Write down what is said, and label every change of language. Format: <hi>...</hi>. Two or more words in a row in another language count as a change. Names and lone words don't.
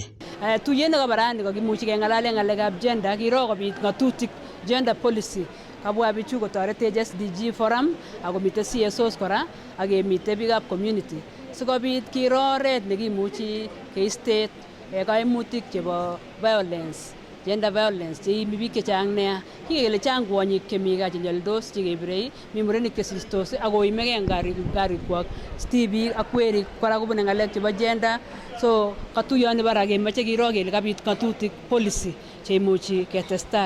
<kln>Tuyet nebo barani kokimuchi keng'alale ng'alekab gender kiro kobit ng'atutik</kln> <en>gender policy.</en> <kln>Kabwa bichu kotoretech</kln> <en>SDG forum</en> <kln>akomite CSOs kora akemite biikab community sikobit kiro oret nekimuchi keiste kaimutik chebo</kln> <en>violence, gender violence</en> <kln>cheimi biik chechang nea. Kikele chang kwonyik chemi gaa chenyolildos chekebirei, mi murenik chesistos akoimegei en karikwak, tibik ak werik kora kobune ng'alek chebo gender. So katuyoni bara kemoche kiro kele kabit ng'atutik policy cheimuchi ketestai.</kln>